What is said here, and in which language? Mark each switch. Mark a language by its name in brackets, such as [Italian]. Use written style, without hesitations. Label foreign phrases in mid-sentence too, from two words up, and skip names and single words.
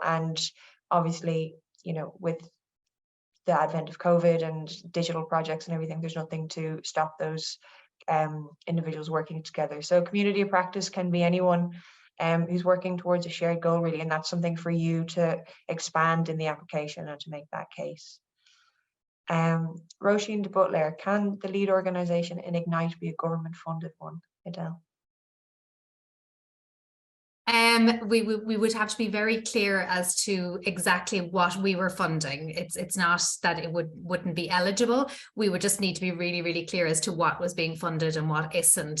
[English] And obviously, you know, with the advent of COVID and digital projects and everything, there's nothing to stop those individuals working together. So community of practice can be anyone who's working towards a shared goal, really, and that's something for you to expand in the application and to make that case. Roisin de Butler, can the lead organisation in Ignite be a government funded one? Adele? We would have to be very clear as to exactly what we were funding. It's not that it wouldn't be eligible. We would just need to be really, really clear as to what was being funded and what isn't.